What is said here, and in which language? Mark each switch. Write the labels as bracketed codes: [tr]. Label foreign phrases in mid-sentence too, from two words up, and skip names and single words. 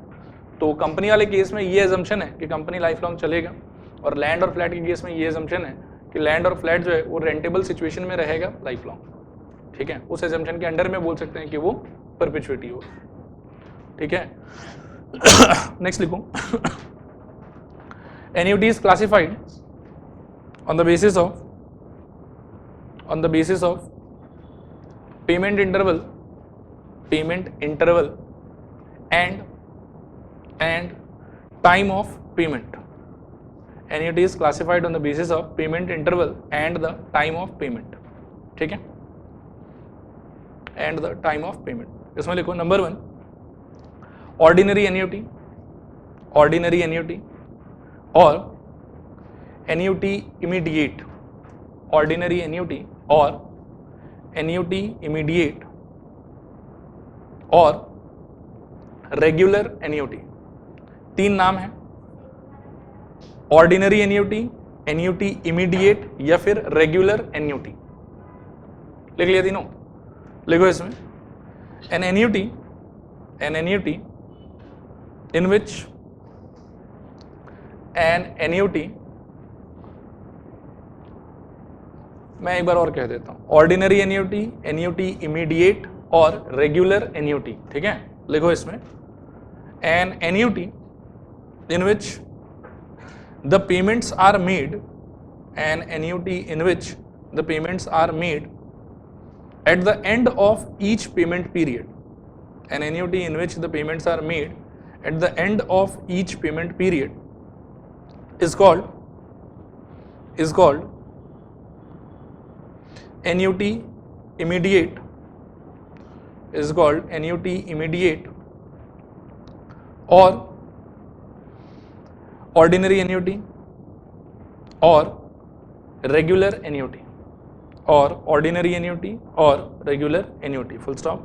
[hi] तो कंपनी वाले केस में ये एजम्पशन है कि [en] company life long [hi] चलेगा, और लैंड और फ्लैट के केस में ये एजम्पशन है कि लैंड और फ्लैट जो है वो [en] rentable situation [hi] में रहेगा [en] life long, [hi] ठीक है, उस एजम्पशन के अंडर में बोल सकते हैं कि वो परपेचुइटी हो, ठीक है। [en] नेक्स्ट लिखो, annuity is classified on the basis of payment interval and time of payment. Annuity is classified on the basis of payment interval and the time of payment, [hi] ठीक है, [en] and the time of payment। [hi] इसमें लिखो नंबर 1, [en] ordinary annuity और annuity immediate, ordinary annuity और annuity immediate और regular annuity, [hi] तीन नाम है, [en] ordinary annuity, annuity immediate [hi] या फिर [en] regular annuity। [hi] लिख लिया तीनों? लिखो इसमें, [en] an annuity in which an annuity, [hi] मैं एक बार और कह देता हूं, [en] ordinary annuity, annuity immediate [hi] और [en] regular annuity, [hi] ठीक है। लिखो इसमें, [en] an annuity in which the payments are made, an annuity in which the payments are made at the end of each payment period, an annuity in which the payments are made at the end of each payment period is called annuity immediate, or ordinary annuity or regular annuity, or ordinary annuity or regular annuity, full stop.